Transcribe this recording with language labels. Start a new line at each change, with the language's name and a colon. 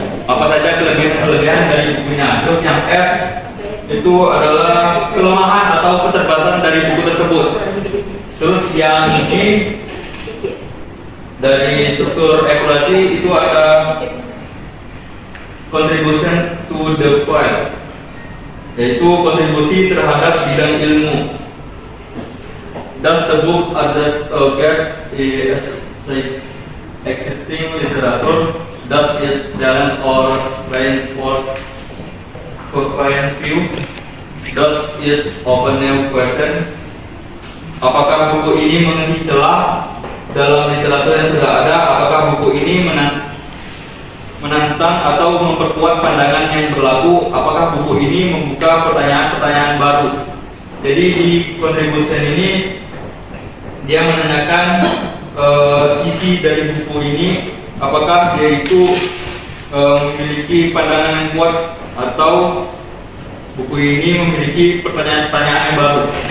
Indonesian: Apa saja kelebihan dari bukunya. Terus yang F itu adalah kelemahan atau keterbatasan dari buku tersebut. Terus yang G dari struktur evaluasi itu ada
English: contribution to the field,
Indonesian: yaitu kontribusi terhadap bidang ilmu.
English: Does the book address a gap in existing literature? Does it challenge or reinforce current view? Does it open new question?
Indonesian: Apakah buku ini mengisi celah dalam literatur yang sudah ada? Apakah buku ini menantang atau memperkuat pandangan yang berlaku? Apakah buku ini membuka pertanyaan-pertanyaan baru? Jadi di contribution ini dia menanyakan isi dari buku ini, apakah dia itu memiliki pandangan yang kuat atau buku ini memiliki pertanyaan-pertanyaan yang baru.